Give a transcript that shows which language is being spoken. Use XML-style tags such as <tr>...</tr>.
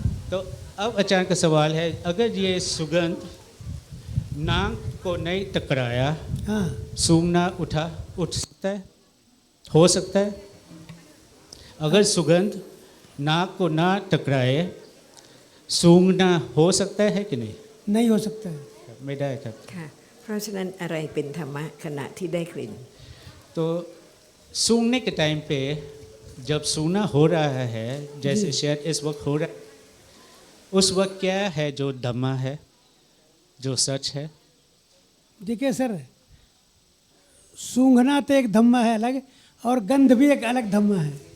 <hi>तो अब अचानक का सवाल है, अगर ये सुगंध नाक को नहीं टकराया, हाँ सूंघना उठ सकता है, हो सकता है? अगर सुगंध नाक को ना टकराए, सूंघना हो सकता है कि नहीं? नहीं हो सकता है।</hi> <th>ไม่ได้ครับ ค่ะเพราะฉะนั้นอะไรเป็นธรรมะขณะที่ได้กลิ่น</th> <hi>तो सूंघने के टाइम पे जब सूंघना हो रहा है, जैसे शायद इस वक्त हो रहा है, उस वक्त क्या है जो धम्मा है, जो सच है? देखिए सर सूंघना तो एक धम्मा है अलग, और गंध भी एक अलग धम्मा है।</hi>